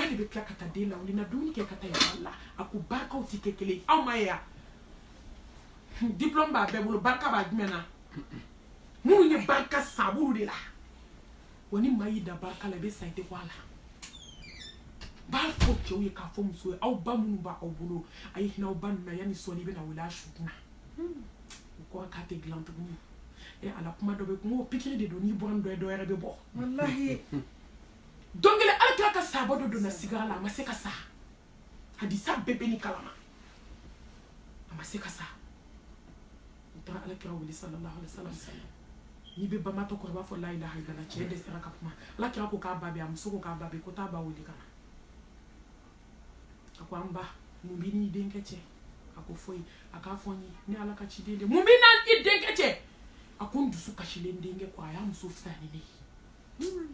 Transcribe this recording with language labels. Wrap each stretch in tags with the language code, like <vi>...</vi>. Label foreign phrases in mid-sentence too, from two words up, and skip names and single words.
<bm>de bɛ tila ka taa den lawuli na dumuni kɛ ka taa ekɔli la a ko barikaw tɛ kɛ kelen ye aw ma ye yan diplôme b'a bɛɛ bolo barika b'a jumɛn na minnu ye barika san b'olu de la wa ni maa y'i da barika la i bɛ sa i tɛ bɔ a la b'a fɔ cɛw ye k'a fɔ muso ye aw ba minnu b'aw bolo a ye hinɛ aw ba ninnu na yanni sɔnni i bɛna wuli a su kunna o kɔrɔ k'a tɛ dilan tuguni ala kuma dɔ bɛ kun o pikiri de don n'i bɔra dɔ ye dɔ wɛrɛ bɛ bɔ wallahi don kelen ala kira ka sahaba dɔ donna sigara la a ma se ka sa hadisa bɛɛ bɛ ni kalama a ma se ka sa u taara ala kira wele</bm> <ar>صلى الله عليه وسلم</ar> <bm>n'i bɛ bamatɔ kɔrɔ b'a fɔ</bm> <ar>لا إله إلا الله</ar> <bm>cɛ dɛsɛra ka kuma ala kira ko k'a ba bɛ a muso ko k'a ba bɛ ko taa ba wele ka na a ko an ba mun b'i n'i denkɛ cɛ a ko foyi a k'a fɔ n ye ni ala ka ciden de mun b'i n'i denkɛ cɛ a ko n dusu kasilen denkɛ ko a y'a muso fisa ni ne ye</bm>